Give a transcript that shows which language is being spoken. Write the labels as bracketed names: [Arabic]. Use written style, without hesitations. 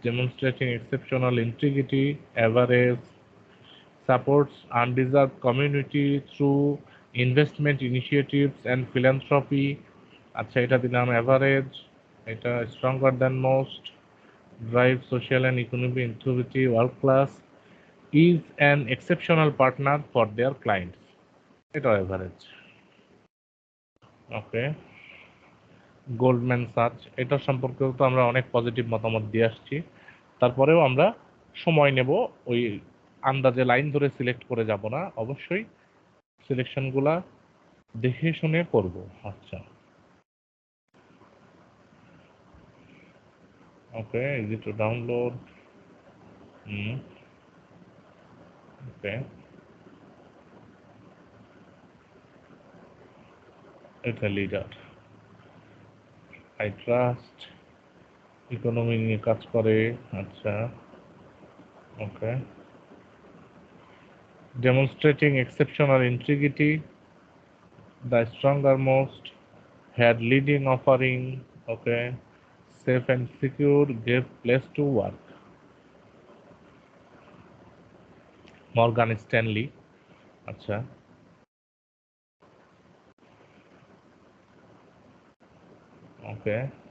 [English] Demonstrating exceptional integrity, average. Supports undeserved community through investment initiatives and philanthropy, [Bangla] আচ্ছা এটা দিলাম [English] average, এটা stronger than most. Drive social and economic activity, world class. Is an exceptional partner for their clients, এটা average, okay. [Bangla] Goldman such, এটা সম্পর্কেও তো আমরা অনেক পজিটিভ মতামত দিয়ে আসছি, তারপরেও আমরা সময় নেব, ওই আন্দাজে লাইন ধরে সিলেক্ট করে যাব না, অবশ্যই সিলেকশনগুলা দেখে শুনে করব। [English] আচ্ছা okay, easy to download, okay, এটা leader, I trust, economy [Bangla] নিয়ে কাজ করে, [English] আচ্ছা okay. Demonstrating exceptional integrity, the stronger most, had leading offering, okay. Safe and secure, great place to work, Morgan Stanley, আচ্ছা okay.